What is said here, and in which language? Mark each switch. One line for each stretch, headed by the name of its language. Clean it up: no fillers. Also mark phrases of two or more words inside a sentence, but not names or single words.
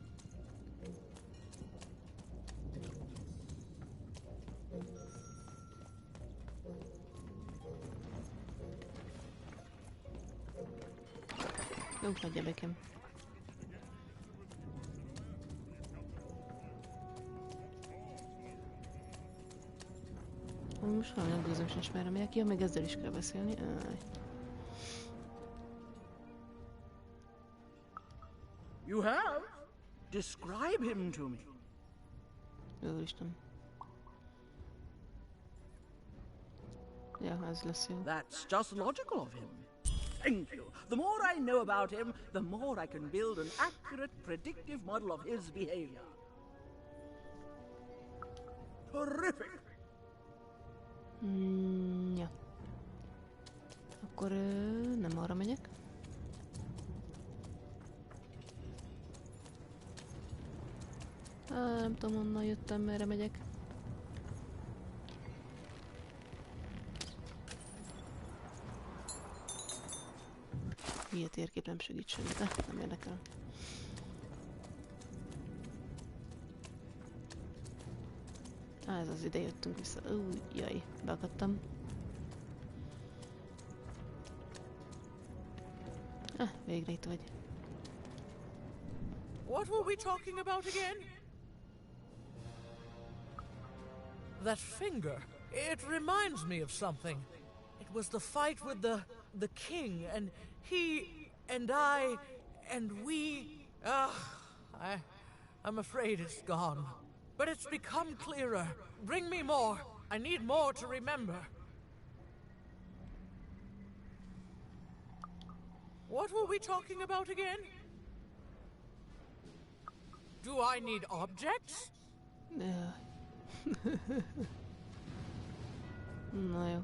Hungarian: Jó, hagyja nekem. Most valami a gőzöm sincs már, amelyek jön, meg ezzel is kell beszélni.
English: You have? Describe him to me.
Hungarian: Jó Isten. Ja, ez lesz jó.
English: That's just logical of him. Thank you. The more I know about him, the more I can build an accurate, predictive model of his behavior. Terrific!
Hungarian: Ja. Akkor nem arra megyek. Nem tudom, honnan jöttem, merre megyek. Ilyen térkép nem segít semmit, nem érdekel. Ez az ide jöttünk vissza. Jaj, beakadtam. Végre itt vagy.
English: What were we talking about again? That finger. It reminds me of something. It was the fight with the king, and he and I and we. I'm afraid it's gone. But it's become clearer. Bring me more. I need more to remember. What were we talking about again? Do I need objects?
Hungarian: Na jó.